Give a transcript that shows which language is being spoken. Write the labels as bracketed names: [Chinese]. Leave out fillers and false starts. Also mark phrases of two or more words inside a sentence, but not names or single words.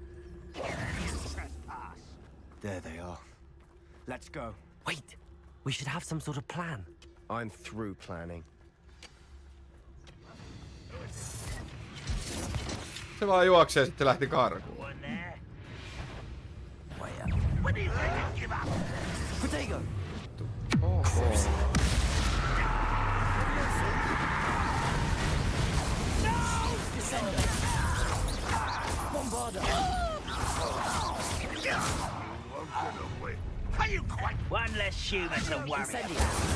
[English] There they are. Let's go. Wait! We should have some sort of plan. I'm through planning. [Finnish] Se vaan juoksee ja sitten lähti karkuun. [English] One there. When do you think you give up? Protego! Oho. Are you quite one less human to worry about?